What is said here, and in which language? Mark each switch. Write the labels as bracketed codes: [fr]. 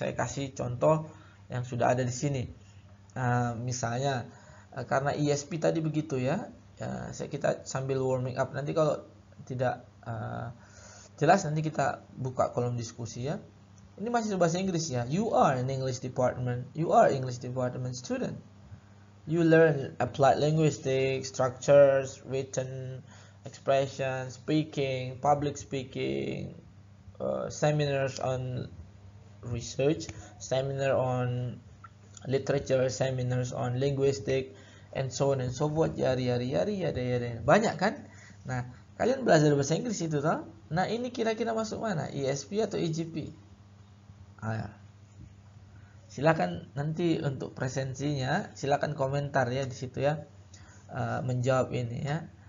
[id] Saya kasih contoh yang sudah ada di sini. Misalnya, karena ESP tadi begitu ya. Kita sambil warming up. Nanti kalau tidak jelas, nanti kita buka kolom diskusi ya. Ini masih bahasa Inggris ya. [en] You are an English department. You are English department student. You learn applied linguistics, structures, written expression, speaking, public speaking, seminars on research, seminar on literature, seminars on linguistic, and so on and so forth. [id] Yari. Banyak kan? Nah, kalian belajar bahasa Inggris itu toh? Nah, ini kira-kira masuk mana? ESP atau EGP? Silakan nanti untuk presensinya, silakan komentar ya di situ ya, menjawab ini ya.